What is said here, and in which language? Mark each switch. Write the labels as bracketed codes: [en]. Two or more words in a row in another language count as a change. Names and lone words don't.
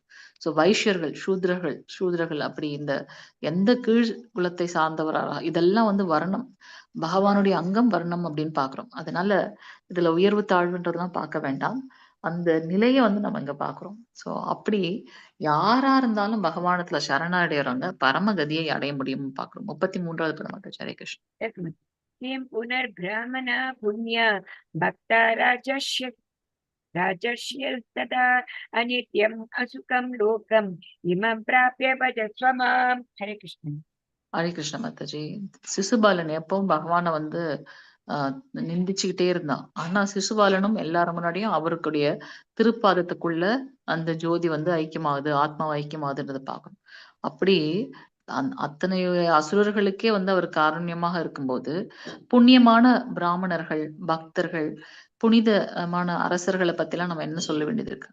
[ta] ஸோ வைஷ்யர்கள், சூத்ரர்கள் அப்படி இந்த எந்த கீழ் குலத்தை சார்ந்தவரா இதெல்லாம் வந்து வர்ணம். பகவானுடைய அங்கம் வர்ணம் அப்படின்னு பார்க்கிறோம். அதனால இதுல உயர்வு தாழ்வுன்றதெல்லாம் பார்க்க வேண்டாம். அந்த நிலைய வந்து நம்ம இங்க பார்க்கிறோம். ஸோ அப்படி யாரா இருந்தாலும் பகவானிடத்துல சரணடைறவங்க பரமகதியை அடைய முடியும்னு பார்க்கிறோம். 33வது பதம் மாதாஜி. ஹரே கிருஷ்ணா. [sa] तस्मात् किं पुनर्ब्राह्मणा पुण्य भक्ता राजर्ष्यस्तदा अनित्यम् असुखं लोकम् इमं प्राप्य भजस्व माम्. हरे कृष्ण. [ta] ஹரே கிருஷ்ண மாதாஜி. சிசுபாலன் எப்பவும் பகவான வந்து நிந்திச்சுக்கிட்டே இருந்தான். ஆனா சிசுபாலனும் எல்லார் முன்னாடியும் அவருடைய திருப்பாதத்துக்குள்ள அந்த ஜோதி வந்து ஐக்கியமாகுது, ஆத்மாவ ஐக்கியமாகுதுன்றத பார்க்கணும். அப்படி அத்தனை அசுரர்களுக்கே வந்து அவர் காருண்யமாக இருக்கும்போது, புண்ணியமான பிராமணர்கள், பக்தர்கள், புனிதமான அரசர்கள பத்திலாம் நம்ம என்ன சொல்ல வேண்டியது இருக்கு.